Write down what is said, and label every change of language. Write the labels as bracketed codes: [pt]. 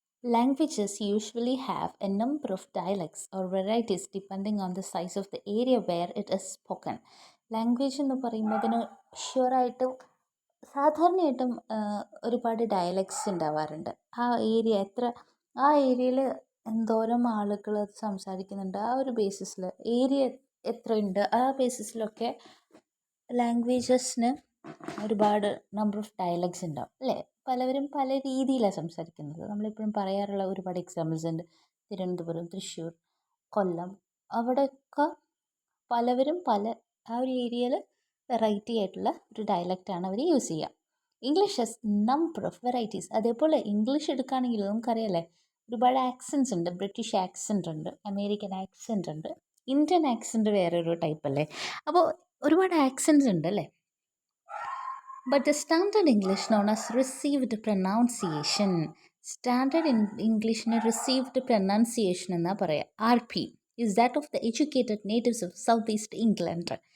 [en] Languages usually have a number of dialects or varieties depending on the size of the area where it is spoken. [ml] Language എന്ന് പറയുമ്പോൾ അതിന് ഷുവറായിട്ടും സാധാരണയായിട്ടും ഒരുപാട് dialects ഉണ്ടാവാറുണ്ട്. ആ area ആ ഏരിയയിൽ എന്തോരം ആളുകൾ സംസാരിക്കുന്നുണ്ട്, ആ ഒരു ബേസിസിൽ ഏരിയ എത്രയുണ്ട് ആ ബേസിസിലൊക്കെ ലാംഗ്വേജസിന് ഒരുപാട് നമ്പർ ഓഫ് ഡയലക്ട്സ് ഉണ്ടാവും അല്ലേ. പലവരും പല രീതിയിലാണ് സംസാരിക്കുന്നത്. നമ്മളിപ്പോഴും പറയാറുള്ള ഒരുപാട് എക്സാമ്പിൾസ് ഉണ്ട്. തിരുവനന്തപുരം, തൃശ്ശൂർ, കൊല്ലം, അവിടെയൊക്കെ പലവരും ആ ഒരു ഏരിയയിൽ വെറൈറ്റി ആയിട്ടുള്ള ഒരു ഡയലക്റ്റാണ് അവർ യൂസ് ചെയ്യുക. [en] English has number of varieties. [ml] അതേപോലെ ഇംഗ്ലീഷ് എടുക്കുകയാണെങ്കിൽ നമുക്കറിയാമല്ലേ, ഒരുപാട് ആക്സൻസ് ഉണ്ട്. ബ്രിട്ടീഷ് ആക്സെൻ്റ് ഉണ്ട്, അമേരിക്കൻ ആക്സെൻ്റ് ഉണ്ട്, ഇന്ത്യൻ ആക്സെൻ്റ് വേറൊരു ടൈപ്പ് അല്ലേ. അപ്പോൾ ഒരുപാട് ആക്സെൻറ്റ്സ് ഉണ്ട് അല്ലേ. [en] But the standard English known as received pronunciation, standard English received pronunciation [ml] എന്നാ പറയുക, [en] RP, is that of the educated natives of South East England.